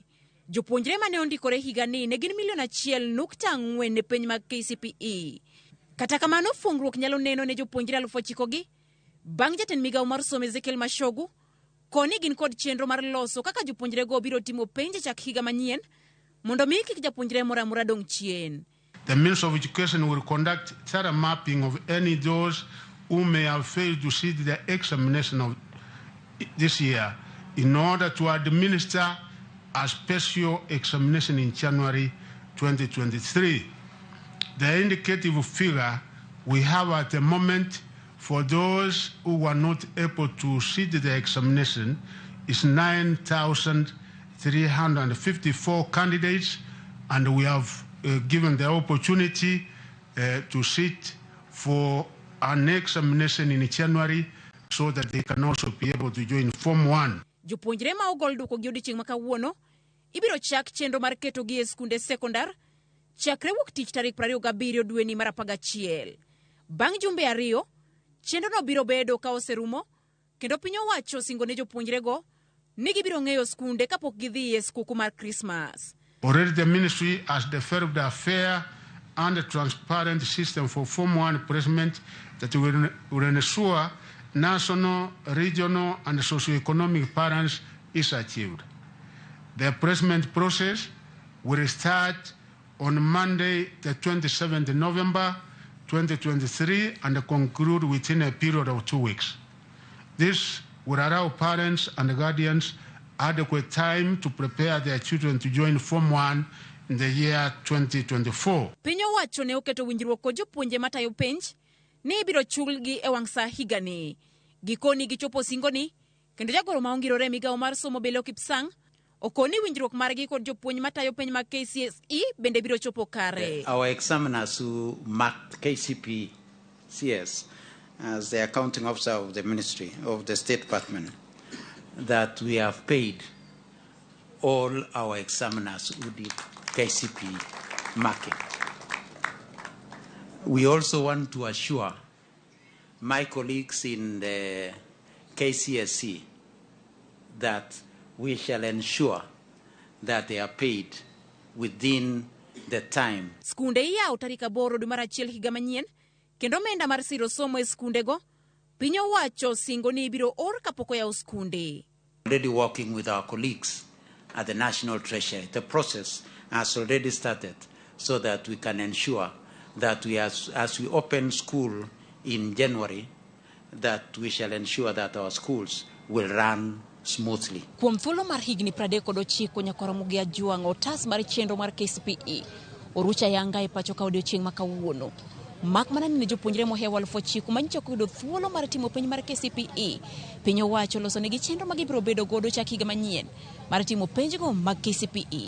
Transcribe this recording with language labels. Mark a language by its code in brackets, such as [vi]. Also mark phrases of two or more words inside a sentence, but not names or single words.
[luo] Jopuonjre mane ondikore higani ne gin 1.4 ne penj mag KCPE. Kata kamano fungruok nyalo neno ne jopuonjre 9,000 gi bang' jatend migawo mar somo Ezekiel Mashogu koni gin kod chenro mar loso kaka jopuonjre go biro timo penj chak higa manyien mondo mi kik japuonjre moro amora dong' chien. [en] The Minister of Education will conduct thorough mapping of any those who may have failed to sit the examination of this year in order to administer a special examination in January 2023. The indicative figure we have at the moment for those who were not able to sit the examination is 9,354 candidates, and we have given the opportunity to sit for an examination in January so that they can also be able to join Form 1. [luo] Jopuonjre ma ogol duoko gi odiochieng' ma kawuono ibiro chak chenro mar keto gi e skunde sekondar chakre wuok tich tarik 27 dwe ni mar 11. Bang' jumbe 2 chenro no biro bedo ka oserumo kendo piny owacho singo ne jopuonjre go ni gibiro ng'eyo skunde kapok gidhi e skuku mar Christmas. [en] Already the ministry has developed a fair and transparent system for Form 1 placement that will ensure national, regional, and socio-economic balance is achieved. The placement process will start on Monday, the 27th November 2023, and conclude within a period of 2 weeks. This will allow parents and guardians adequate time to prepare their children to join Form 1 in the year 2024. [luo] Piny owacho ne oketo winjruok kod jopuonje matayo penj ni ibiro chulgi e wang' sa higani. Gikoni gichopo singoni kendo jagoro ma ongirore migawo mar somo Belo Kipsang okoni winjruok margi kod jopuonj matayo penj mag KCSE bende biro chopo kare. [en] Our examiners who marked KCPE CS as the accounting officer of the Ministry of the State Department, that we have paid all our examiners who did KCPE marking. We also want to assure my colleagues in the KCSE that we shall ensure that they are paid within the time. [luo] Skunde iyawo tarik 8 dwe mar 1 higa manyien kendo omenda mar siro somo e skunde go piny owacho singo ni ibiro or kapok oyawo skunde. [en] Already working with our colleagues at the National Treasury. The process has already started so that we can ensure that as we open school in January, that we shall ensure that our schools will run smoothly. [luo] Kuom thuolo mar higni 39 nyaka Ramogi Ajuang otas mar chenro mar KCPE orucha yanga e pacho ka odiochieng' ma kawuono. Mak mana ni jopuonjre mohewa 9,000 manyicho yudo thuolo mar timo penj mar KCPE. Piny owacho loso negi chenro ma gibiro bedo godo chak higa manyien mar timo penjgo mag KCPE.